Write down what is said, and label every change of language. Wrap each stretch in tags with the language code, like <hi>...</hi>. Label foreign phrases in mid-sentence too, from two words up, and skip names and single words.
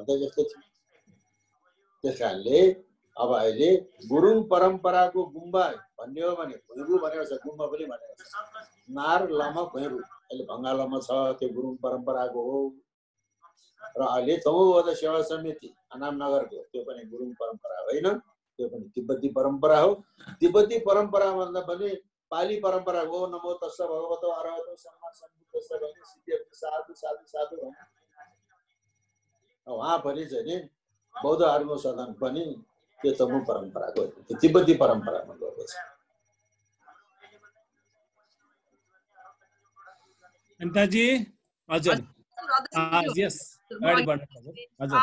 <ne>त यस्तो थियो त्यस कारणले अब अहिले गुरुङ परम्पराको गुम्बा भन्ने हो भने भुइँबु भनेको छ गुम्बा पनि भनेको छ नार लामा भुइँबु अहिले भङ्गालामा छ त्यो गुरुङ परम्पराको हो र अहिले तमु बौद्ध सेवा समिति अनाम नगरको त्यो पनि गुरुङ परम्परा होइन त्यो पनि तिब्बती परम्परा हो तिब्बती परम्परा भन्दा पनि पाली परम्परा हो</ne> <pi>नमो तस्स भगवतो अरहतो सम्मा सम्बुद्ध</pi> <ne>कस्तो भने सिपिएम</ne> <pi>साधु साधु साधु</pi> <ne>भने उहाँ पनि चाहिँ नि बौद्धहरूको सदन पनि त्यो तमु परम्पराको त्यो तिब्बती परम्परामा गएको छ। अन्ताजी हजुर यस अगाडि बढ्नु हजुर।</ne>